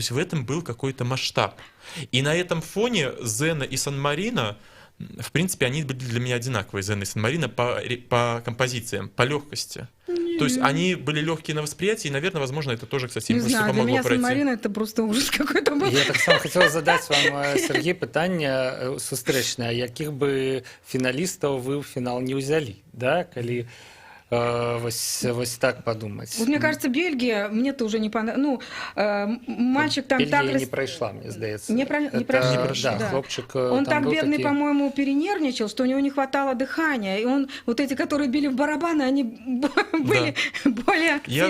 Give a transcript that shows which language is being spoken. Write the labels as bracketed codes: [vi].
[ru] То есть в этом был какой-то масштаб. И на этом фоне Зена и Сан-Марино, в принципе, они были для меня одинаковые, Зена и Сан-Марино, по композициям, по легкости. То есть они были легкие на восприятие, и, наверное, возможно, это тоже, кстати, не знаю, помогло для меня пройти. Сан-Марино это просто ужас какой-то был. [be] Я так само [ru] хотела задать вам, [be] Сергей, пытанне сустрэчнае, якіх бы фіналістаў вы ў фінал не ўзялі, да, калі вось так [ru] подумать. Вот мне кажется, Бельгия, мне-то уже не понравилось. Ну, мальчик там Бельгия так... не прошла, мне сдается. Не прошла. Да, хлопчик. Он так бедный, такие... по-моему, перенервничал, что у него не хватало дыхания. И он, вот эти, которые били в барабаны, они были более активны.